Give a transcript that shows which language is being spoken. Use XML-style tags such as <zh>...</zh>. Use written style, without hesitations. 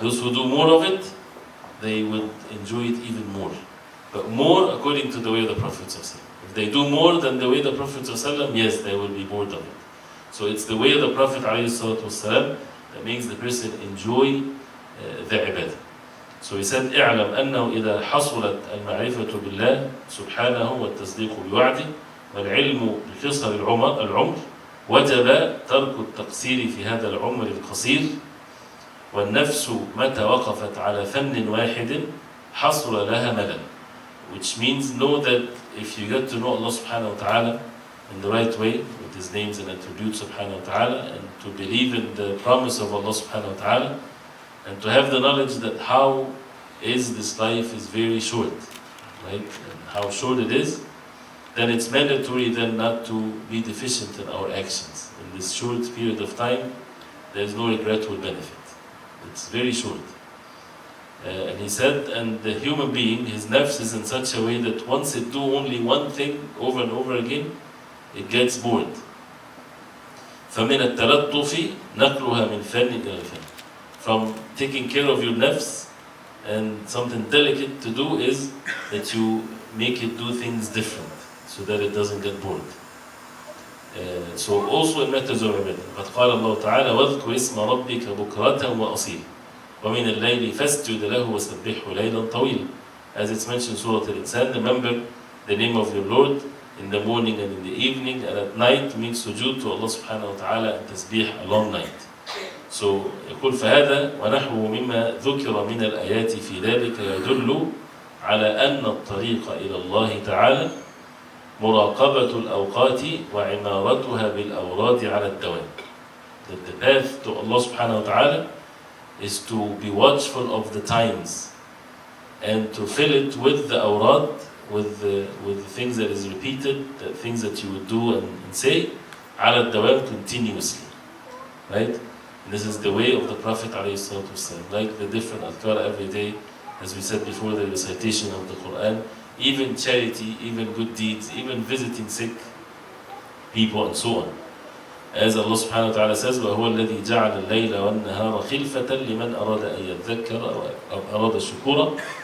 <en>Those who do more of it, they will enjoy it even more. But more according to the way of the Prophet ﷺ. If they do more than the way of the Prophet ﷺ, yes, they will be bored of it. So it's the way of the Prophet ﷺ that makes the person enjoy the ibadah. So he said,</en> <ar>اعلم أنه إذا حصلت المعرفة بالله سبحانه والتصديق بوعده والعلم بقصر العمر وجب ترك التقصير في هذا العمر القصير والنفس متى وقفت على فن واحد حصل لها ملل.</ar> <en>Which means know that if you get to know Allah subhanahu wa ta'ala in the right way with His names and attributes subhanahu wa ta'ala, and to believe in the promise of Allah subhanahu wa ta'ala, and to have the knowledge that how is this life is very short, right? And how short it is, then it's mandatory then not to be deficient in our actions. In this short period of time, there is no regretful benefit. It's very short. And he said, and the human being, his nafs is in such a way that once it do only one thing over and over again, it gets bored.</en> <ar>فَمِنَ التَّلَطُّفِ نَقْلُهَا مِنْ فَنٍ إِلَى فَنٍ.</ar> <en>From taking care of your nafs, and something delicate to do is that you make it do things different, so that it doesn't get bored. So also in matters of ibadah,</en> <ar>قد قال الله تعالى واذكر اسم ربك بكرة وأصيلا ومن الليل فاسجد له وسبحه ليلا طويلا.</ar> <en>As it's mentioned in Surah Al-Insan, remember the name of your Lord in the morning and in the evening, and at night make sujood to Allah subhanahu wa ta'ala and tasbih a long night. So</en> <ar>يقول فهذا ونحوه مما ذكر من الآيات في ذلك يدل على أن الطريق إلى الله تعالى مراقبة الأوقات وعمارتها بالأوراد على الدوام.</ar> <en>That the path to Allah subhanahu wa ta'ala is to be watchful of the times and to fill it with the awrad, with the things that is repeated, the things that you would do and say,</en> <ar>على الدوام,</ar> <en>continuously. Right? And this is the way of the Prophet ﷺ. Like the different adhkar every day, as we said before, the recitation of the Quran, even charity, even good deeds, even visiting sick people and so on. As Allah subhanahu wa ta'ala says,</en> <ar>وَهُوَ الَّذِي جَعَلَ اللَّيْلَ وَالنَّهَارَ خِلْفَةً لِمَنْ أَرَادَ أَن يَذَّكَّرَ أَوْ أَرَادَ شُكُورًا.</ar>